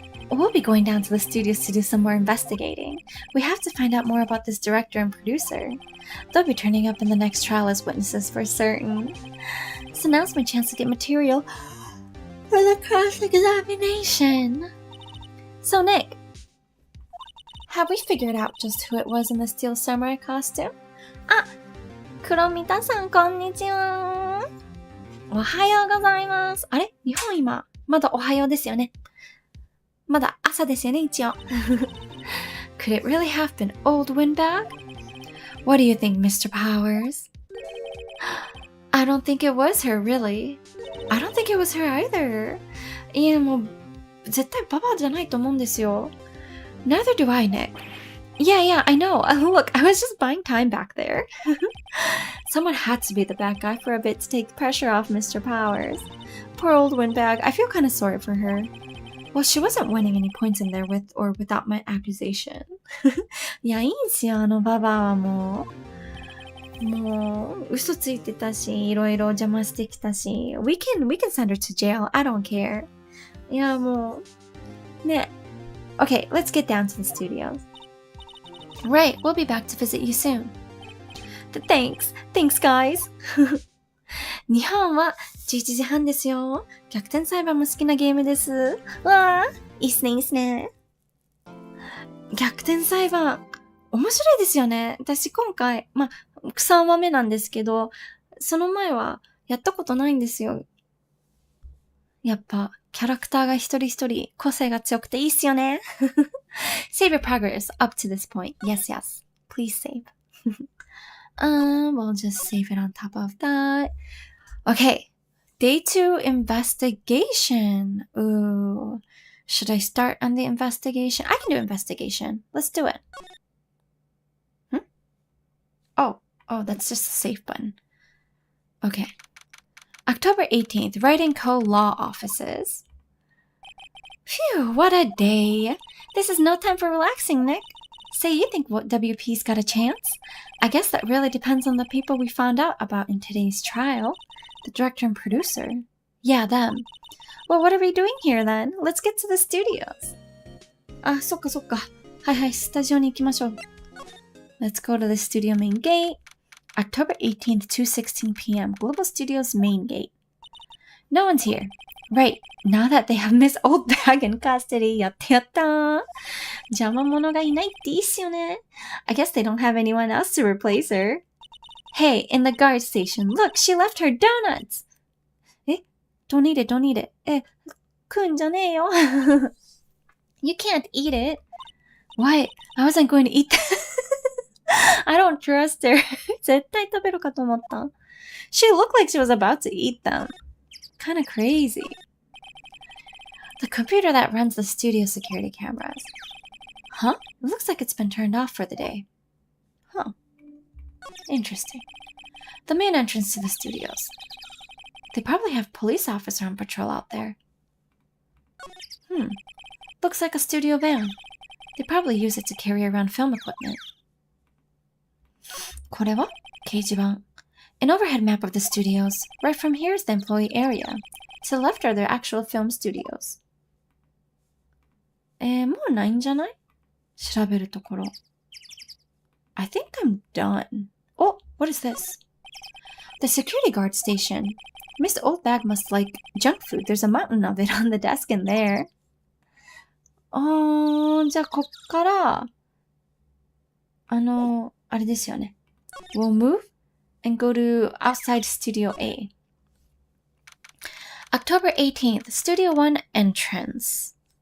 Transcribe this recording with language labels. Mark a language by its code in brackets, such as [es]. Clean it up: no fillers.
[en] We'll be going down to the studios to do some more investigating. We have to find out more about this director and producer. They'll be turning up in the next trial as witnesses for certain. So now's my chance to get material for the cross-examination. So Nick, have we figured out just who it was in the steel samurai costume? [ja] Ah, Kuromitaさん、こんにちは。おはようございます。あれ？日本今、まだおはようですよね。まだ朝ですよね、一応。 [en] Could it really have been Old Windbag? What do you think, Mr. Powers? I don't think it was her, really. I don't think it was her either. [ja] いや、もう、絶対ババアじゃないと思うんですよ。 [en] Neither do I, Nick. Yeah, I know. Look, I was just buying time back there. Someone had to be the bad guy for a bit to take the pressure off Mr. Powers. Poor old Windbag. I feel kind of sorry for her. Well, she wasn't winning any points in there with or without my accusation. [ja] いや、いいんすよ、ババアはもう嘘ついてたし、いろいろ邪魔してきたし、 [en] we can send her to jail. I don't care. [ja] いや、もう、ね。 [en] Okay, let's get down to the studios. Right, we'll be back to visit you soon. Thanks, guys. [ja] 日本は11時半ですよ。逆転裁判も好きなゲームです。わー、いいっすね、いいっすね。逆転裁判、面白いですよね。私今回、3話目なんですけど、その前はやったことないんですよ。やっぱ、キャラクターが一人一人個性が強くていいっすよね。 [en] Save your progress up to this point. Yes. Please save. We'll just save it on top of that. Okay. Day 2 investigation. Ooh. Should I start on the investigation? I can do investigation. Let's do it. Oh, that's just a save button. Okay. October 18th, Wright & Co. Law Offices. Phew, what a day. This is no time for relaxing, Nick. Say, you think WP's got a chance? I guess that really depends on the people we found out about in today's trial. The director and producer. Yeah, them. Well, what are we doing here then? Let's get to the studios. [ja] あ、そっか。はい、スタジオに行きましょう。 [en] Let's go to the studio main gate. October 18th, 2:16 p.m. Global Studios main gate. No one's here. Right, now that they have Miss Oldbag in custody. [ja] やった邪魔者がいないっていいっすよね。 [en] I guess they don't have anyone else to replace her. Hey, in the guard station, look, she left her donuts. Don't eat it. [ja] 食うんじゃねえよ。 [en] You can't eat it. What? I wasn't going to eat that. I don't trust her. [ja] 絶対食べるかと思った。 [en] She looked like she was about to eat them. Kind of crazy. The computer that runs the studio security cameras. Huh? It looks like it's been turned off for the day. Huh. Interesting. The main entrance to the studios. They probably have a police officer on patrol out there. Looks like a studio van. They probably use it to carry around film equipment. [ja] これは掲示板。 [en] An overhead map of the studios. Right from here is the employee area. To the left are their actual film studios. [ja] もうないんじゃない？調べるところ。 [en] I think I'm done. Oh, what is this? The security guard station. Mr. Old Bag must like junk food. There's a mountain of it on the desk in there. [ja] じゃあこっから、あれですよね。 [en] We'll move and go to outside Studio A. October 18th, Studio 1 entrance.